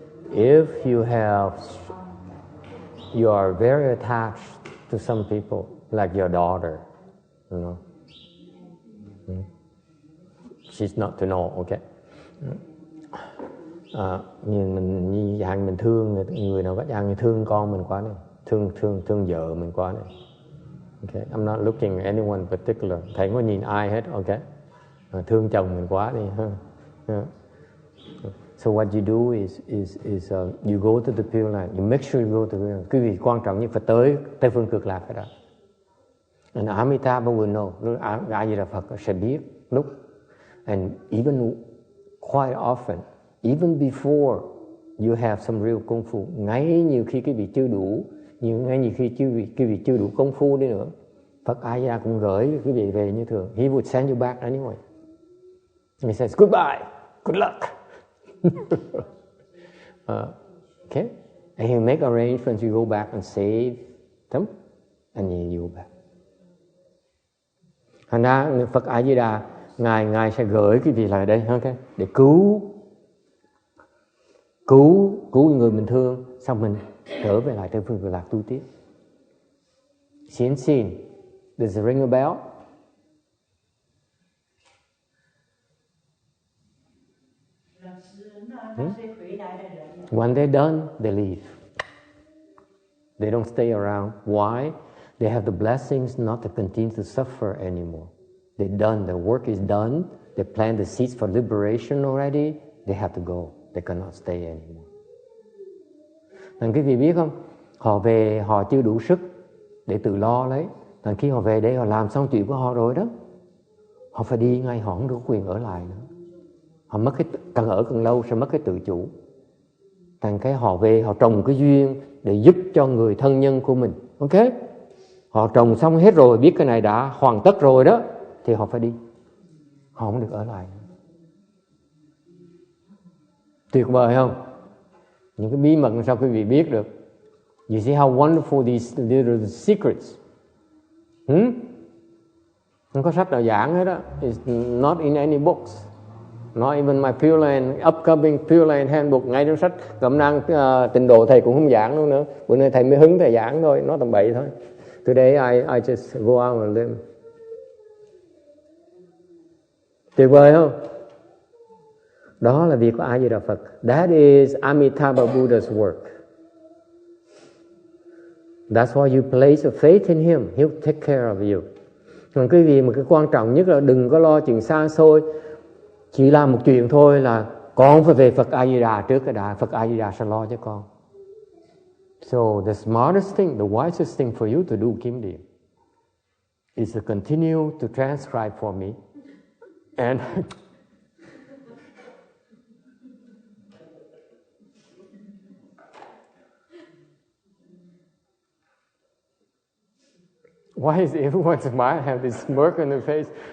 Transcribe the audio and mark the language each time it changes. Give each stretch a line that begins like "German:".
English: If you are very attached to some people, like your daughter, you know, she's not to know, okay?
Vietnamese: Như dạng mình thương người nào có dạng thương con mình quá này, thương vợ mình quá này.
English: Okay, I'm not looking at anyone particular.
Vietnamese: Thầy không có nhìn ai hết, okay? Thương chồng mình quá đi,
English: So what you do is you go to the Pure Land. You make sure you go to the Pure Land.
Vietnamese: Cái việc quan trọng nhất phải tới Tây phương cực lạc cái đó.
English: And Amitabha will know.
Vietnamese: Lúc A Di Đà Phật sẽ biết lúc.
English: And even quite often, even before you have some real
Vietnamese: công phu, ngay nhiều khi cái vị chưa đủ, ngay nhiều khi cái vị chưa đủ công phu đi nữa, Phật A Di Đà cũng gửi cái vị về như thường.
English: He would send you back anyway. And he says goodbye, good luck. Okay, and he'll make arrangements. You go back and save them, and you go back.
Vietnamese: Thành ra Phật A Di Đà ngài sẽ gửi cái vị lại đây, okay, để cứu người mình thương, xong mình trở về lại Tây phương cực lạc tu tiếp.
English: Xin, does it ring a bell? When they're done, they leave. They don't stay around. Why? They have the blessings not to continue to suffer anymore. They're done. Their work is done. They plant the seeds for liberation already. They have to go. They cannot stay anymore.
Vietnamese: Thành quý vị biết không? Họ về, họ chưa đủ sức để tự lo lấy. Thành khi họ về đây, họ làm xong chuyện của họ rồi đó. Họ phải đi ngay, họ không có quyền ở lại nữa. Họ mất cái càng ở càng lâu sẽ mất cái tự chủ. Thành cái họ về, họ trồng cái duyên để giúp cho người thân nhân của mình. Ok? Họ trồng xong hết rồi, biết cái này đã hoàn tất rồi đó, thì họ phải đi. Họ không được ở lại nữa. Tuyệt vời không? Những cái bí mật sao quý vị biết được?
English: You see how wonderful these little secrets.
Vietnamese: Không có sách nào giảng hết đó.
English: It's not in any books. Not even my Pure Land, upcoming Pure Land handbook.
Vietnamese: Ngay trong sách Cẩm Nang Tịnh Độ thầy cũng không giảng đâu nữa. Bữa nay thầy mới hứng thầy giảng thôi. Nó tầm bậy thôi.
English: Today I just go out and live.
Vietnamese: Tuyệt vời không? Đó là việc của A Di Đà Phật.
English: That is Amitabha Buddha's work. That's why you place a faith in him. He'll take care of you.
Vietnamese: Còn cái gì mà cái quan trọng nhất là đừng có lo chuyện xa xôi, chỉ làm một chuyện thôi là con phải về Phật A Di Đà trước cái đã, Phật A Di Đà sẽ lo cho con.
English: So the smartest thing, the wisest thing for you to do, Kim Điền, is to continue to transcribe for me and why is everyone smile have this smirk on their face?